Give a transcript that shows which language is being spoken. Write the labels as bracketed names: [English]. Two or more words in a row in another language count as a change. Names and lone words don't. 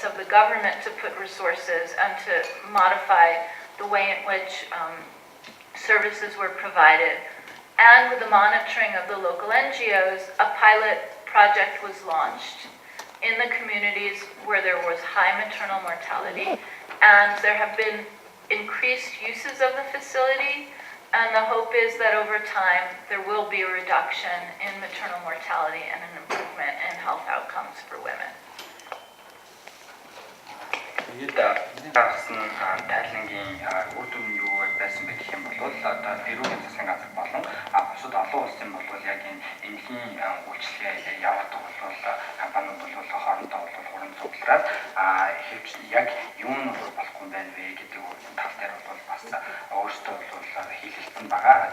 [English] of the government to put resources and to modify the way in which services were provided, and with the monitoring of the local NGOs, a pilot project was launched in the communities where there was high maternal mortality, and there have been increased uses of the facility, and the hope is that over time there will be a reduction in maternal mortality and an improvement in health outcomes for women. [Mongolian] Гаргасан тайлангийн үр дүн юу байсан бэ гэх юм бол одоо эрүүл засгийн газар болон бусад олон улсын бол яг энэ эмнэлгийн үйлчлэгээ явуулдаг бол компаниуд бол хоорондоо бол хуран цуглараад хэвч яг юу нь болохгүй байна вэ гэдэг тал дээр бол бас өөрсдөө бол хэлэлцэн байгаа.